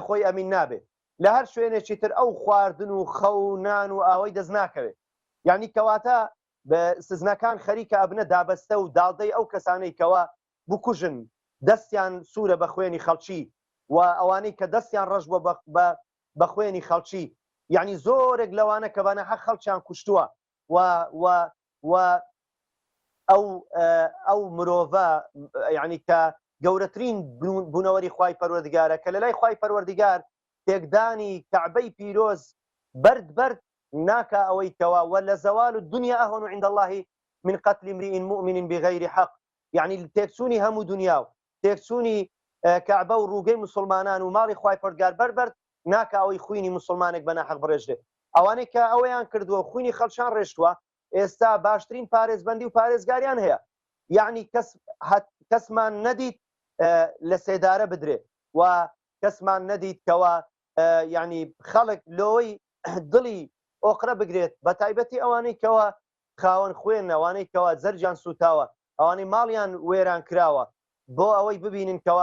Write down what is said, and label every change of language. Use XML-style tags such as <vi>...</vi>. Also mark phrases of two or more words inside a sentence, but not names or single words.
<ckb>خۆی ئەمین نابێت لە هەر شوێنێکی تر ئەو خواردن و خەو و نان و ئاوەی دەست ناکەوێت یعنی کەواتە بە سزنەکان خەریکە ئەبنە دابەستە و داڵدەی ئەو کەسانەی کەوا بکوژن دەستیان سوورە بە خوێنی خەڵکی و ئەوانەی کە دەستیان ڕەش بە خوێنی خەڵکی یعنی زۆرێک لەوانە کە بەنە حەق خەڵکیان کوشتووە و ئەو مرۆڤە یعنی کە گەورەترین بوونەوەری خوای پەروەردگارە کە لە لای خوای پەروەردگار تێکدانی کەعبەی پیرۆز بەرد ناکە ئەوەی کەوا وە لە</ckb> <ar>زەوال الدنیا ئەهون عند الله من قتل امرئ مؤمن بغير حق</ar> <ckb>یعنی تێکچوونی هەموو دنیا و تێکچوونی کەعبە و ڕووگەی مسلمانان و ماڵی خوای پەروەردگار بەرد ناکە ئەوەی خوینی مسلمانێک بە ناحەق بڕێژێت ئەوانەی کە ئەوەیان کردووە خوینی خەڵکیان ڕێشتووە ئێستا باشترین پارێزبەندی و پارێزگاریان هەیە یعنی کەسمان نەدیت لە سێدارە بدرێت و کەسمان نەدیت کەوا یعنی خەڵک لەوەی دڵی ئۆقرە بگرێت بە تایبەتی ئەوانەی کەەوە خاوەن خوێن ئەوانەی کەەوە زەرجیان سوتاوە ئەوانەی ماڵیان وێران کراوە بۆ ئەوەی ببینن کەوا</ckb>